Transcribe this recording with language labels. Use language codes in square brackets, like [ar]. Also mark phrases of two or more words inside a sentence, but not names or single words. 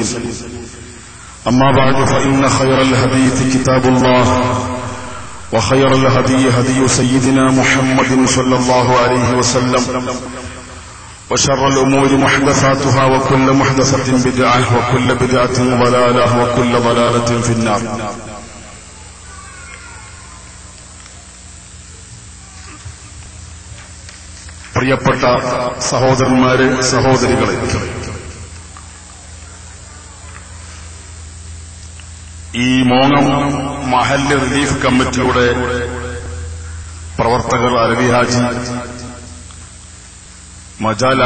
[ar] أما بعد فإن خير الحديث كتاب الله وخير الهدي هدي سيدنا محمد صلى الله عليه وسلم وشر الأمور محدثاتها وكل محدثة بدعة وكل بدعة ضلالة وكل ضلالة في النار. [ml] പ്രിയപ്പെട്ട സഹോദരന്മാരെ, സഹോദരികളെ, ഈ മോങ്ങം മഹല്ല് റിലീഫ് കമ്മിറ്റിയുടെ പ്രവർത്തകർ അലവി ഹാജി, മജാൽ